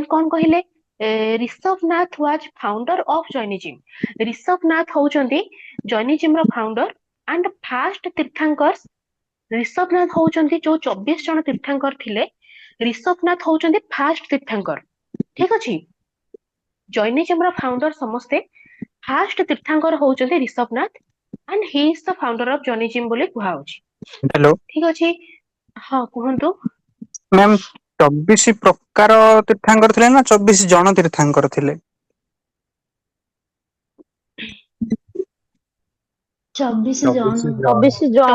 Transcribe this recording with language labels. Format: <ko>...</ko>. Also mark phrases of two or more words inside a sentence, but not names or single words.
<or>କଣ କହିଲେ</or> <en>Rishabhanath was founder of Jainism</en> <or>ରିଷଭନାଥ ହଉଛନ୍ତି ଜୈନିଜିମର</or> <en>founder and first tirthankaras</en> <or>ରିଷଭନାଥ ହଉଛନ୍ତି ଯୋଉ 24 ଜଣ ତୀର୍ଥାଙ୍କର ଥିଲେ ରିଷଭନାଥ ହଉଛନ୍ତି ଫାଷ୍ଟ ତୀର୍ଥାଙ୍କର ଠିକ ଅଛି ଜୈନିଜିମର ଫାଉଣ୍ଡର ସମସ୍ତେ ଫାଷ୍ଟ ତୀର୍ଥାଙ୍କର ହଉଛନ୍ତି ରିଷଭନାଥ</or> <en>and he is the founder of Jainism</en> <or>ବୋଲି କୁହାଯାଉଛି ହ୍ୟାଲୋ ଠିକ ଅଛି ହଁ କୁହନ୍ତୁ ମ୍ୟାମ୍ 24 ପ୍ରକାର ତୀର୍ଥାଙ୍କର ଥିଲେ ନା 24 ଜଣ ତୀର୍ଥାଙ୍କର ଥିଲେ 24 ଜଣ 24 ଜଣ</or>